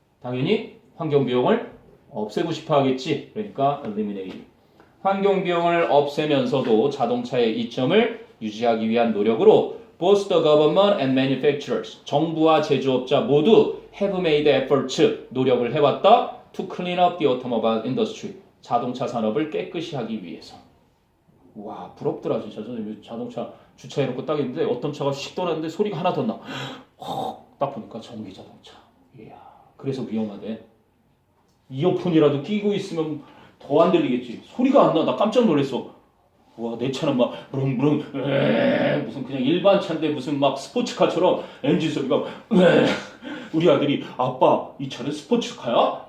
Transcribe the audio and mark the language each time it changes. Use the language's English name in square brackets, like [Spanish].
[Korean] 당연히 환경 비용을 없애고 싶어 하겠지. 그러니까 eliminating 환경 비용을 없애면서도 자동차의 이점을 유지하기 위한 노력으로 [English] both the government and manufacturers [Korean] 정부와 제조업자 모두 [English] have made efforts [Korean] 노력을 해왔다. [English] to clean up the automobile industry [Korean] 자동차 산업을 깨끗이 하기 위해서. 와 부럽더라 진짜. 저는 자동차 주차해놓고 딱 있는데 어떤 차가 휙 돌았는데 소리가 하나도 안 나. 딱 보니까 전기 자동차. 이야 그래서 위험하대. 이어폰이라도 끼고 있으면 더 안 들리겠지. 소리가 안 나. 나 깜짝 놀랐어. 와 내 차는 막 부릉부릉 무슨 그냥 일반 차인데 무슨 막 스포츠카처럼 엔진 소리가 우리 아들이 아빠 이 차는 스포츠카야?